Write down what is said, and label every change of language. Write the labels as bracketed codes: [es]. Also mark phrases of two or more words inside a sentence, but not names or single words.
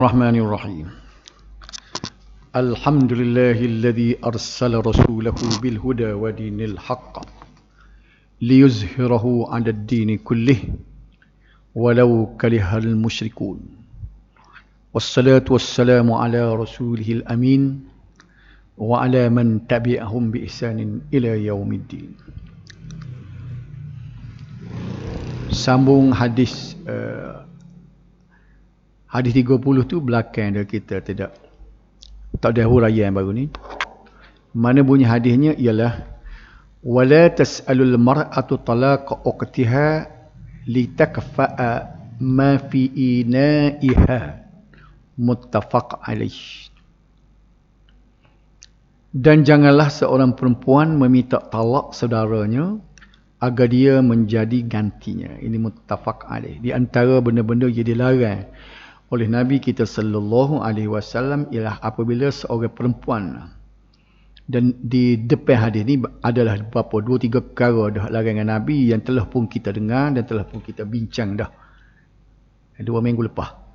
[ar] الرحمن الرحيم الحمد لله الذي أرسل رسوله بالهدى ودين الحق ليظهره على الدين كله ولو كره المشركون والصلاة والسلام على رسوله الأمين وعلى من تبعهم بإحسان إلى يوم الدين. [ms] Sambung hadis hadis 30 tu belakang dah, kita tak ada huraian yang baru ni. Mana bunyi hadisnya ialah [ar] ولا تسأل المرأة طلاق أختها لتكتفئ ما في إنائها متفق عليه. [ms] Dan janganlah seorang perempuan meminta talak saudaranya agar dia menjadi gantinya. Ini [ar] متفق عليه. [ms] Di antara benda-benda yang dilarang oleh Nabi kita [ar] صلى الله عليه وسلم [ms] ialah apabila seorang perempuan, dan di depan hadis ni adalah beberapa 2-3 perkara dah larangan Nabi yang telah pun kita dengar dan telah pun kita bincang dah 2 minggu lepas.